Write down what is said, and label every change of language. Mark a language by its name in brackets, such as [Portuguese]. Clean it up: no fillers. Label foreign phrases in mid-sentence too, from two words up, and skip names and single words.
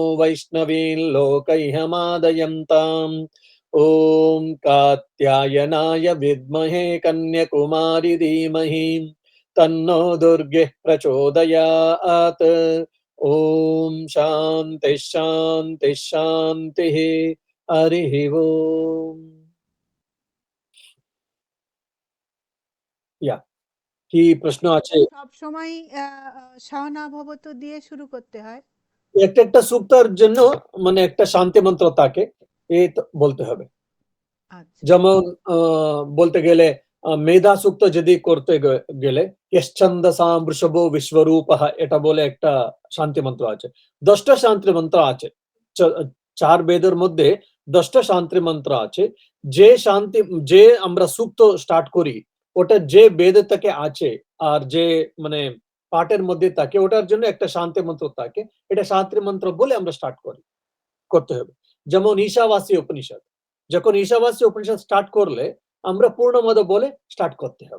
[Sanskrit] वैष्णवीन् लोकैहमादयन्ताम् ॐ कात्यायनाय विद्महे कन्यकुमारि धीमहि तन्नो दुर्गेः प्रचोदयात् ॐ शान्तिः शान्तिः शान्तिः हरिः ओम् या [Bangla] কি প্রশ্ন আছে সব সময় সহনা ভবতু দিয়ে শুরু করতে হয়? একটা একটা সূক্তের জন্য মানে একটা শান্তি মন্ত্র থাকে এই তো বলতে হবে আচ্ছা যেমন বলতে গেলে মেধা সূক্ত যদি করতে গেলে [Sanskrit] यश्छन्दसां वृषभो विश्वरूपः [Bangla] এটা বলে একটা শান্তি মন্ত্র আছে 10টা শান্তি মন্ত্র আছে চার বেদের মধ্যে 10টা শান্তি মন্ত্র আছে যে আমরা সূক্ত স্টার্ট করি ওটা যে বেদ থেকে আছে আর যে মানে পাঠের মধ্যে থাকে ওটার জন্য একটা শান্তি মন্ত্র থাকে এটা শান্তি মন্ত্র বলে আমরা স্টার্ট করতে হবে যেমন ঈশাবাসী উপনিষদ যখন ঈশাবাসী উপনিষদ স্টার্ট করলে আমরা পূর্ণমদ বলে স্টার্ট করতে হবে